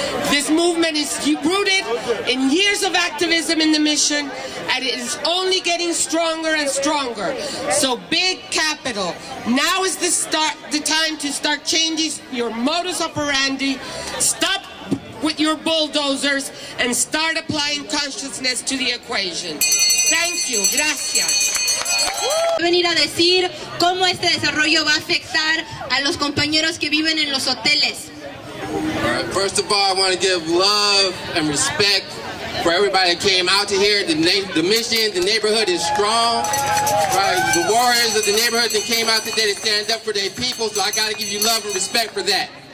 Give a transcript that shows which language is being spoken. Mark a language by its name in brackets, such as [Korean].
[English] This movement is rooted in years of activism in the mission, and it is only getting stronger and stronger. So big capital, now is the time to start changing your modus operandi, stop with your bulldozers, and start applying consciousness to the equation. Thank you. [Spanish] Gracias. Venir a decir cómo este desarrollo va a afectar a los compañeros que viven en los hoteles. [English] Right, first of all, I want to give love and respect for everybody that came out to here. The mission, the neighborhood is strong. Right, the warriors of the neighborhood that came out today to stand up for their people, so I got to give you love and respect for that.